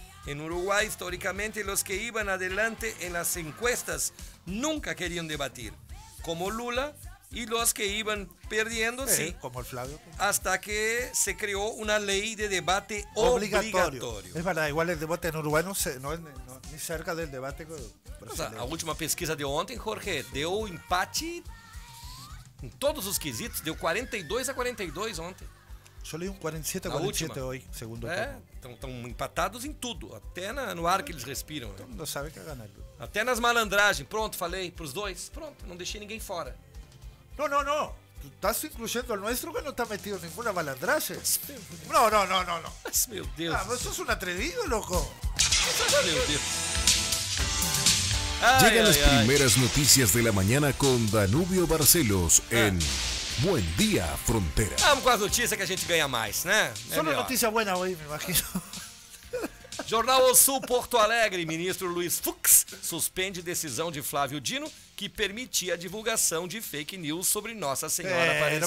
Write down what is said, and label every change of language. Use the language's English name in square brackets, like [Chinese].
[Spanish] En Uruguay, históricamente, los que iban adelante en las encuestas nunca querían debatir, como Lula, y los que iban perdiendo, sí, como el Flavio. Hasta que se creó una ley de debate obligatorio. Es verdad, igual el debate en Uruguay no es ni cerca del debate. [Portuguese] La última pesquisa de ontem, Jorge, deu empate. Em todos os quesitos, deu 42 a 42 ontem. Só li um 47 a 47 hoje, segundo o tempo. Estão empatados em tudo, até no ar que eles respiram. Todo mundo sabe que é ganhar. Até nas malandragens. Pronto, falei para os dois. Pronto, não deixei ninguém fora. Não. Tu estás incluindo o nosso que não está metido em nenhuma malandragem? Não. Mas, meu Deus. Ah, você é um atrevido, louco. Meu Deus. [Spanish] Llegan las primeras noticias de la mañana con Danubio Barcelos en Buen Día Frontera. Vamos con las noticias que [Portuguese] a gente [Spanish] gana más, ¿no? Solo noticias buenas hoy, me imagino. [Portuguese] Jornal O Sul, Porto Alegre. Ministro Luiz Fux suspende decisão de Flávio Dino que permitia a divulgação de fake news sobre Nossa Senhora Aparecida.